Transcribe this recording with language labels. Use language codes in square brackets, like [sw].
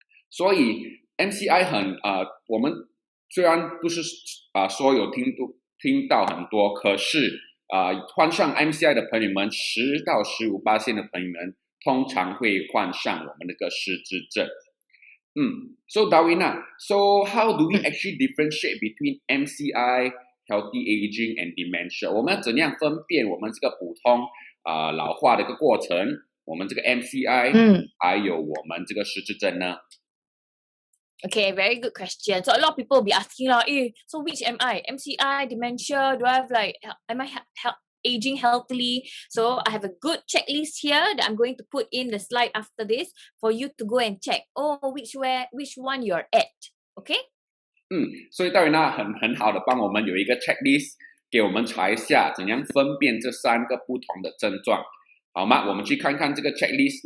[zh] 所以 MCI 我们虽然不是说有听到很多，可是患上 MCI 的朋友们，10到15%的朋友们通常会患上我们那个失智症。 [en] So Darwina, so how do we actually differentiate between MCI, healthy aging and dementia? [zh] 我们要怎样分辨我们这个普通老化的一个过程，我们这个 MCI，还有我们这个失智症呢？ [en] Okay, very good question. So a lot of people will be asking so which am I? MCI, dementia, do I have am I aging healthily? So I have a good checklist here that I'm going to put in the slide after this for you to go and check. Which one you're at. Okay? [zh] 所以大维娜很好的帮我们有一个 checklist， 给我们查一下怎样分辨这3个不同的症状，好吗？我们去看看这个 checklist。